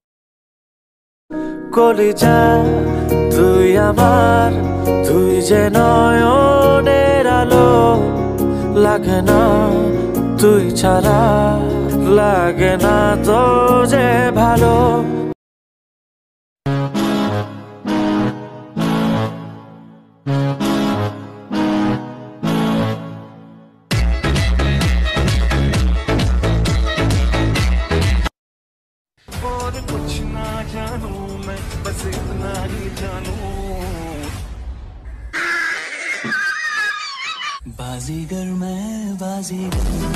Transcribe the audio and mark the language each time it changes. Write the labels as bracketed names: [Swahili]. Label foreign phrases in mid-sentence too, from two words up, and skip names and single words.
[Bangla] করে যা তুই আমার তুই যে নয়নের আলো লাগে না তুই ছাড়া লাগে না তো যে ভালো [Hindi] और कुछ ना जानू मैं बस इतना ही जानू बाजीगर मैं बाजीगर